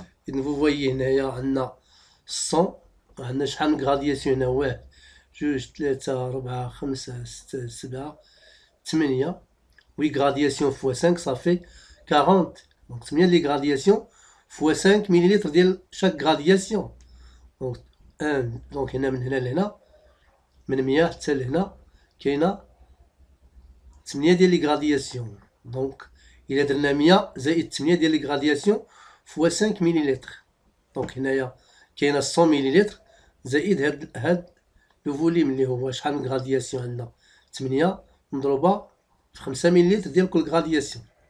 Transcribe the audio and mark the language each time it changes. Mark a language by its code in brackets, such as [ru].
[fr] Et vous voyez [ar] هنايا عندنا 100, عندنا شحال من gradation هنا؟ 1 2 3 4 5 6 7 8. [fr] Oui, gradation fois 5 ça fait 40. Donc c'est bien les gradations fois 5 millilitres de chaque gradation. Donc 1, donc [ar] هنا من هنا لهنا من 100 حتى لهنا كاينه 8 ديال لي غرادياسيون. دونك الا درنا 100 زائد 8 ديال لي غرادياسيون فوا 5 مليلتر. دونك هنايا كاينه 100 مليلتر زائد هاد لو فوليم اللي هو شحال من غرادياسيون عندنا 8 مضروبه في 5 مليلتر ديال كل غرادياسيون.